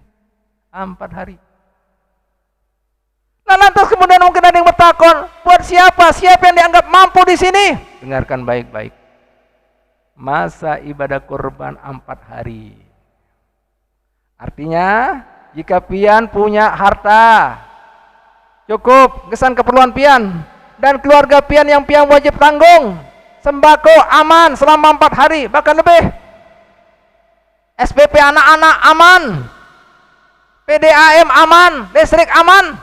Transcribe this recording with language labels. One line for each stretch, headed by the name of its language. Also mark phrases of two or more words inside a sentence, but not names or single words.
Indonesian: 4 hari. Nah, lantas kemudian mungkin ada yang bertakon, buat siapa? Siapa yang dianggap mampu di sini? Dengarkan baik-baik. Masa ibadah kurban 4 hari. Artinya,
Banjar: jika pian punya harta cukup kesan keperluan pian dan keluarga pian yang pian wajib tanggung, sembako aman selama 4 hari, bahkan lebih.
Indonesian: SPP anak-anak aman, PDAM aman, listrik aman.